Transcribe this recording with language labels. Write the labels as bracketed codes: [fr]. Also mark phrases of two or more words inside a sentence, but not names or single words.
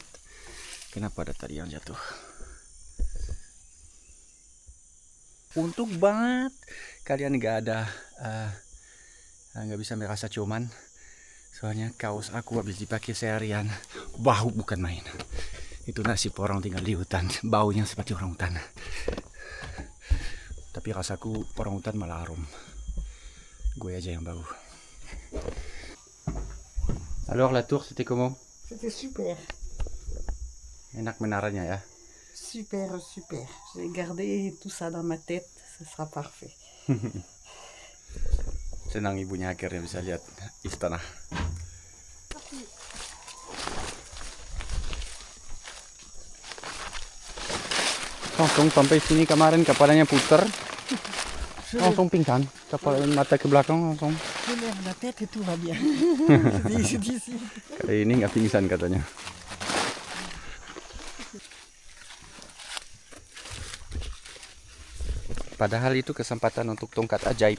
[id] Kenapa ada tadi yang jatuh? Untung banget kalian nggak bisa merasa cuman. Soalnya kaos aku habis dipakai seharian, bau bukan main. Itu nasib orang tinggal di hutan, baunya seperti orang hutan. Tapi rasaku orang hutan malah harum. Gue aja yang bau. [fr] Alors la tour c'était comment? C'était super. [id] Enak menaranya ya. [fr] Super, super. J'ai gardé tout ça dans ma tête. Ce sera parfait. [id] Senang ibunya akhirnya bisa lihat istana. Langsung sampai sini kemarin kepalanya putar. Langsung pingsan. Kepala mata ke belakang langsung. [fr] Je lève la tête et tout va bien. C'est ici. [id] Kali ini nggak pingsan katanya. Padahal itu kesempatan untuk tongkat ajaib.